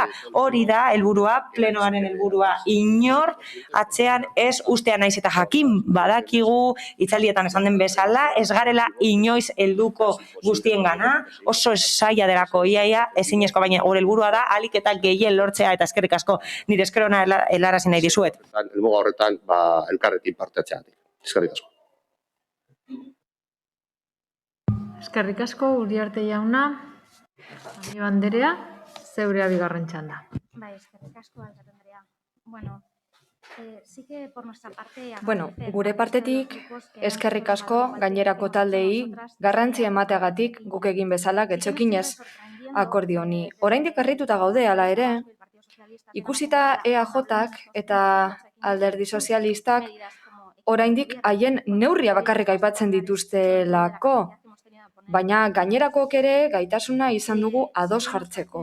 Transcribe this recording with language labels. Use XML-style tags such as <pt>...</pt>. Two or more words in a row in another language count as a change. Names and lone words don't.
<eu>Hori da helburua, plenoaren helburua, inor atzean ez ustea naiz eta jakin badakigu, itzaldietan esan den bezala, ez garela inoiz helduko guztiengana, oso zaila delako iaia, ezinezko, baina gure helburua da ahalik eta gehien lortzea, eta eskerrik asko nire eskerona helarazi nahi dizuet. Helmuga horretan elkarrekin parte hartzea. Eskerrik asko. Eskerrik asko, Uriarte jauna. Ami banderea, zeurea bigarren txanda. Bai, eskerrik asko, alkate Andrea. Bueno,</eu> <es>sí que por nuestra parte...</es> <eu>Bueno, gure partetik, eskerrik asko gainerako taldeei garrantzia emateagatik guk egin bezala getxokinez akordio honi. Oraindik harrituta gaude hala ere, ikusita EAJak eta Alderdi Sozialistak oraindik haien neurria bakarrik aipatzen dituztelako, baina gainerakok ere gaitasuna izan dugu ados jartzeko.</eu>